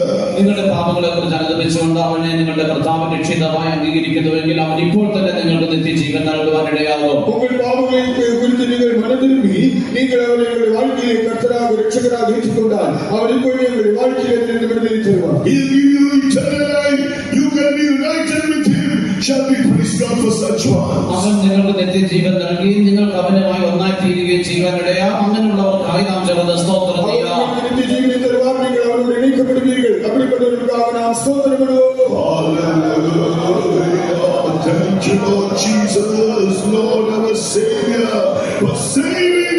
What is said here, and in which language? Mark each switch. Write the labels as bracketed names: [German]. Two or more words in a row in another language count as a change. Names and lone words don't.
[Malayalam] നിങ്ങളുടെ പാപങ്ങളെ കുറിച്ച് അനുദപിച്ചുകൊണ്ട് അവനെ നിങ്ങളുടെ കർത്താവിന്റെ രക്ഷിതാവായി അംഗീകരിക്കുന്നുവെങ്കിൽ അവൻ ഇപ്പോൾ തന്നെ നിങ്ങൾക്ക് നിത്യജീവൻ നൽകുവാൻ ഇടയാകും. [Tamil] உங்கள் பாவங்களை குறித்து நீங்கள் மனதிரும்பி நீங்கள் அவருடைய வாழ்க்கையை கர்த்தராக இரட்சகராக ஏற்றுக்கொண்டால் அவர் இப்பொழுது உங்களுடைய வாழ்க்கையை விடுதலை தருவார். [English] He will give you eternal life. You can be united with him. Shall we praise God for such one? [Malayalam] അവൻ നിങ്ങൾക്ക് നിത്യജീവൻ നൽകുകയും നിങ്ങൾക്ക് അവനുമായി ഒന്നായി തീരുകയും ചെയ്യാൻ ഇടയാ. അങ്ങനെയുള്ളവർക്കായി നാം ചേർന്ന് സ്തോത്രം ചെയ്യാം. നിത്യജീവനെ തരുവാൻ നിങ്ങൾ അവരോട് ഇണക്കപ്പെടുവീர்கள். [Tamil] அப்படிப்பட்டவர்களுக்காக நாம் ஸ்தோத்திரப்படுவோம். [English] Hallelujah. Thank you, Lord Jesus, Lord our Savior, for saving